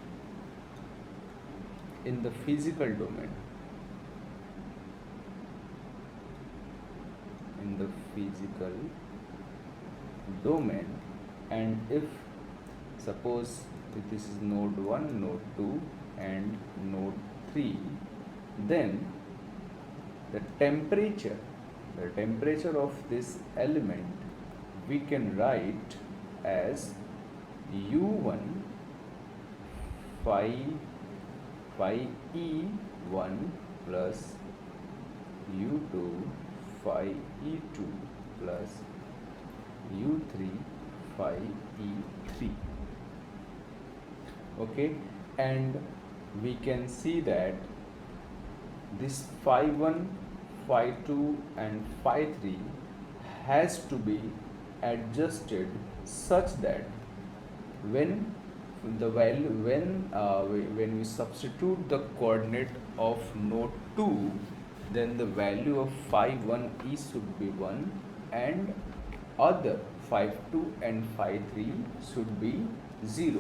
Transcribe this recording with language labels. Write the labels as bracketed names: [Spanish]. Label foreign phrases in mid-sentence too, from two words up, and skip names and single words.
[English] in the physical domain, and if suppose if this is node 1, node 2 and node 3, then the temperature of this element we can write as U1 phi E1 plus U2 phi E2 plus U3 phi E3. Okay, and we can see that this phi 1, phi 2 and phi 3 has to be adjusted such that when the value when we substitute the coordinate of node 2, then the value of phi 1 e should be 1 and other phi 2 and phi 3 should be 0.